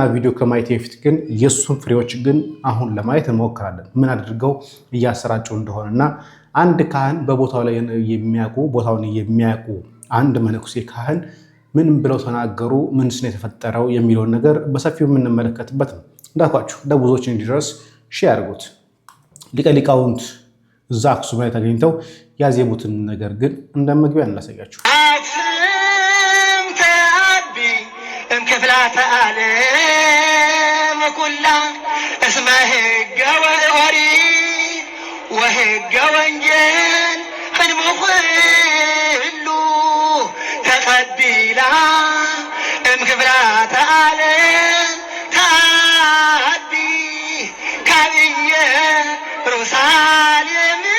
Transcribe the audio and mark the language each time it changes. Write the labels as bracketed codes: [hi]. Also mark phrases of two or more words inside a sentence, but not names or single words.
[am] ቪዲዮ ከማየት በፊት ግን የእሱን ፍሬዎች ግን አሁን ለማየት እንሞክራለን። ምን አድርገው እያሰራጩ እንደሆነና አንድ ካህን በቦታው ላይ ቦታውን የሚያውቁ አንድ መነኩሴ ካህን ምን ብለው ተናገሩ፣ ምንስ ነው የተፈጠረው የሚለውን ነገር በሰፊው የምንመለከትበት ነው። እንዳልኳችሁ ለብዙዎች እንዲደርስ ሼር አድርጉት። ሊቀ ሊቃውንት እዛ አክሱም ላይ ተገኝተው ያዜሙትን ነገር ግን እንደ መግቢያ እናሳያችሁ። [gez] አክሱም ተአቢ እምክፍላተ ዓለም ኩላ እስመ ሕገ ወኦሪት ወሕገ ወንጌል ሕድሙ ኩሉ ተቀቢላ እምክፍላተ ዓለም ተአቢ ካብየ ኢየሩሳሌም